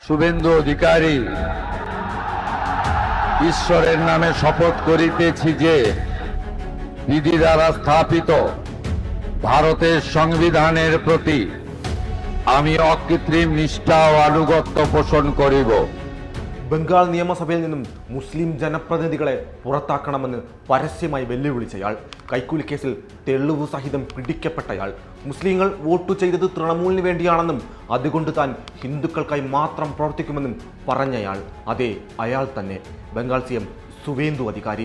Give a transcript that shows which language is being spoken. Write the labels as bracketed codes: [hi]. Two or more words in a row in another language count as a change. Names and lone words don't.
[bn] শুভেন্দু অধিকারী ঈশ্বরের নামে শপথ করিতেছি যে বিধি দ্বারা স্থাপিত ভারতের সংবিধানের প্রতি আমি অকৃত্রিম নিষ্ঠা ও আনুগত্য পোষণ করিব। [ml] ബംഗാൾ നിയമസഭയിൽ നിന്നും മുസ്ലിം ജനപ്രതിനിധികളെ പുറത്താക്കണമെന്ന് പരസ്യമായി വെല്ലുവിളിച്ചയാൾ, കൈക്കൂലി കേസിൽ തെളിവ് സഹിതം പിടിക്കപ്പെട്ടയാൾ, മുസ്ലിങ്ങൾ വോട്ട് ചെയ്തത് തൃണമൂലിന് വേണ്ടിയാണെന്നും അതുകൊണ്ട് താൻ ഹിന്ദുക്കൾക്കായി മാത്രം പ്രവർത്തിക്കുമെന്നും പറഞ്ഞയാൾ, അതെ അയാൾ തന്നെ ബംഗാൾ CM സുവേന്ദു അധികാരി.